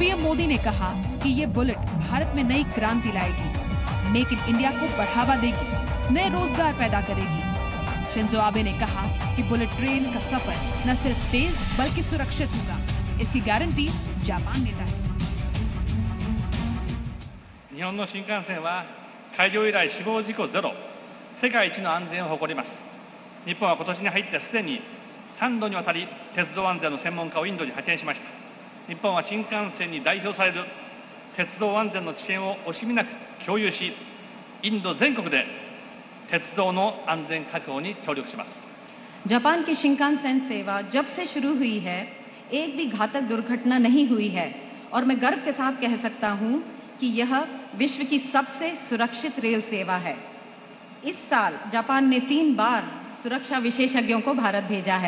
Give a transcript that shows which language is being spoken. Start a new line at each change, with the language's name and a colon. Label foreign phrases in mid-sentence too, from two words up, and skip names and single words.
Hindi: पीएम मोदी ने कहा कि ये बुलेट भारत में नई क्रांति लाएगी, मेक इन इंडिया को बढ़ावा देगी, नए रोजगार पैदा करेगी। शिंजो आबे ने कहा कि
English: bullet train
Hindi: का सफर न सिर्फ तेज बल्कि सुरक्षित होगा। इसकी गारंटी जापान देता है।
Japanese: 日本の新幹線は開業以来死亡事故ゼロ、世界一の安全を誇ります。日本は今年に入ってすでに3度にわたり鉄道安全の専門家をインドに派遣しました。日本は新幹線に代表される鉄道安全の知見を惜しみなく共有し、インド全国で鉄道の安全確保に協力します。
Hindi: जापान की शिंकानसेन सेवा जब से शुरू हुई है, एक भी घातक दुर्घटना नहीं हुई है और मैं गर्व के साथ कह सकता हूं कि यह विश्व की सबसे सुरक्षित रेल सेवा है। इस साल जापान ने 3 बार सुरक्षा विशेषज्ञों को भारत भेजा है।